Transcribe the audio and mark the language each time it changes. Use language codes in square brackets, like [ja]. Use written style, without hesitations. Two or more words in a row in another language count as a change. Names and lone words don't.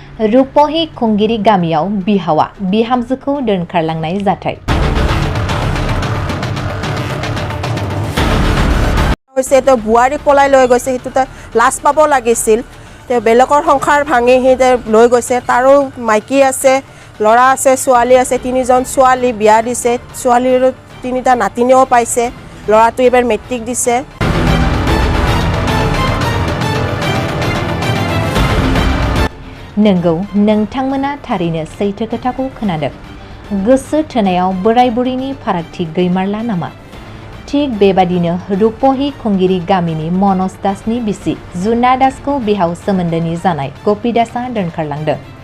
[brx] रुपहि खुंगिरि गामियाव बिहावा बिहामजोखौ दोनखारलांनाय जाथाय। [as] বোৱাৰী পলাই লৈ গৈছে হেতুতে লাজ পাব লাগিছিল তে বেলেগৰ সংসাৰ ভাঙি হি লৈ গৈছে তাৰো মাইকী আছে লৰা আছে ছোৱালী আছে তিনিজন ছোৱালী বিয়া দিছে ছোৱালীৰ তিনিটা নাতিনিও পাইছে লৰাটো এবাৰ মেট্ৰিক দিছে [brx] नंगौ नोंथांमोना थारैनो सैथो खोथाखौ खोनादों गोसो थोनायाव बोराय बुरैनि फारागथि गैमारला नामा थिग बेबादिनो रुपहि खुंगिरि गामिनि मनज दासनि बिसि जुना दासखौ बिहाव सोमोन्दोनि जानाय गपि दासआ दोनखारलांदों।